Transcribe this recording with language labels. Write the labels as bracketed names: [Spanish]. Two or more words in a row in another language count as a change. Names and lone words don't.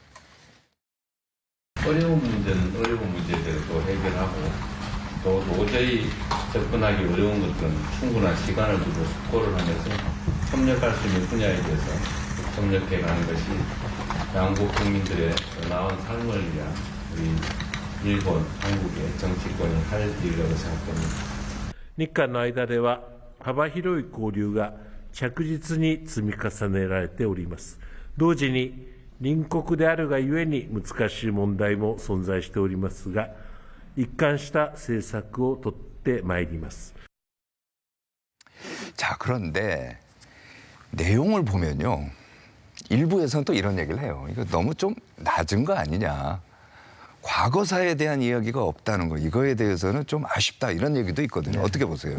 [Korean] 어려운 문제는 어려운 문제대로 또 해결하고 또 도저히 접근하기 어려운 것들은 충분한 시간을 두고 숙고를 하면서 협력할 수 있는 분야에 대해서 협력해 가는 것이 양국 국민들의 더 나은 삶을 위한 우리 일본, 한국의 정치권이 할 일이라고 생각됩니다. [Japanese] 日韓の間では幅広い交流が着実に積み重ねられております。同時に隣国であるがゆえに難しい問題も存在しておりますが、一貫した政策を取ってまいります。 [Korean] 자, 그런데 내용을 보면요. 일부에서는 또 이런 얘기를 해요. 이거 너무 좀 낮은 거 아니냐. 과거사에 대한 이야기가 없다는 거. 이거에 대해서는 좀 아쉽다. 이런 얘기도 있거든요. 네. 어떻게 보세요?